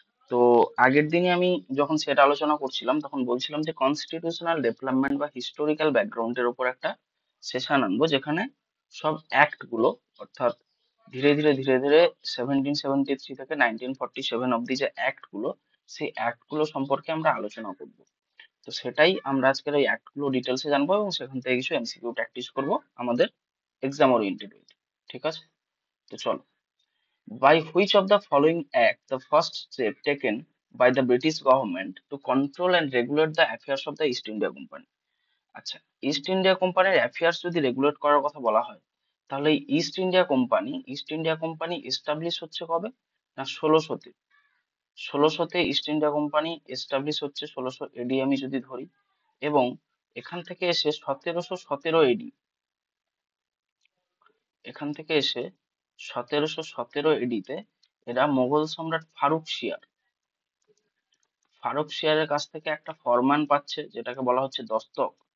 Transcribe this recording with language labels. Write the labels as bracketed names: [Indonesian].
[Bangla] তো আগের দিনে আমি যখন সেটা আলোচনা করছিলাম তখন বলছিলাম যে কনস্টিটিউশনাল ডেভেলপমেন্ট বা হিস্টোরিক্যাল ব্যাকগ্রাউন্ডের উপর একটা সেশন আনবো, যেখানে সব অ্যাক্ট গুলো, অর্থাৎ ধীরে ধীরে 1773 থেকে 1947 অব্দি যে অ্যাক্ট গুলো, সেই অ্যাক্ট গুলো সম্পর্কে আমরা আলোচনা করব। তো সেটাই আমরা আজকের এই অ্যাক্ট গুলো ডিটেলসে জানবো এবং সেখান থেকে কিছু এমসিকিউ প্র্যাকটিস করব আমাদের এক্সাম ওরিয়েন্টেড। ঠিক আছে, তো চলো। [English] By which of the following act the first step taken by the British government to control and regulate the affairs of the East India Company? [Bangla] আচ্ছা, ইস্ট ইন্ডিয়া কোম্পানির affairs যদি regulate করার কথা বলা হয়, তাহলে ইস্ট ইন্ডিয়া কোম্পানি এস্টাবলিশ হচ্ছে কবে? না, ষোলোশোতে ইস্ট ইন্ডিয়া কোম্পানি এস্টাবলিশ হচ্ছে, 1600 এডি আমি যদি ধরি। এবং এখান থেকে এসে 1717 এডি, এখান থেকে এসে 1717 এডিতে এরা মোগল সম্রাট ফারুক শিয়ারের কাছ থেকে একটা ফরমান পাচ্ছে, যেটাকে বলা হচ্ছে দস্তক।